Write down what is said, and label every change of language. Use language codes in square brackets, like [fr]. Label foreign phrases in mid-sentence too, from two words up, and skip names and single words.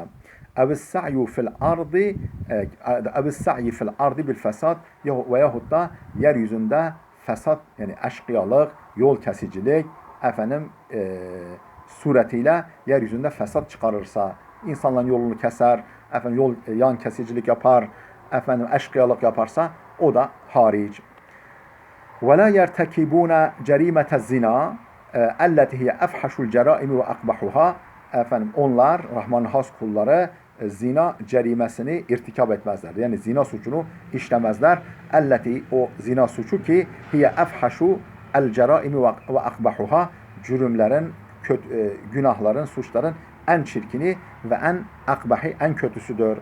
[ar] أو السعي في الأرض أو السعي في الأرض بالفساد, [tr] veyahut da yeryüzünde fesat, yani eşkıyalık, yol kesicilik, efendim suretiyle yeryüzünde fesat çıkarırsa, insanların yolunu keser, efendim yol yan kesicilik yapar, efendim eşkıyalık yaparsa o da hariç. [ar] وَلَا يَرْتَكِبُونَ جَرِيمَةَ الزِّنَا اَلَّتِ هِيَ اَفْحَشُ الْجَرَائِمِ وَاَقْبَحُهَا. [tr] Efendim onlar, Rahman'ın has kulları, zina cerimesini irtikab etmezler. Yani zina suçunu işlemezler. Elleti, o zina suçu ki [ar] هي أفحش الجرائم وأقبحها, [tr] cürümlerin, günahların, suçların en çirkini ve en akbahi, en kötüsüdür.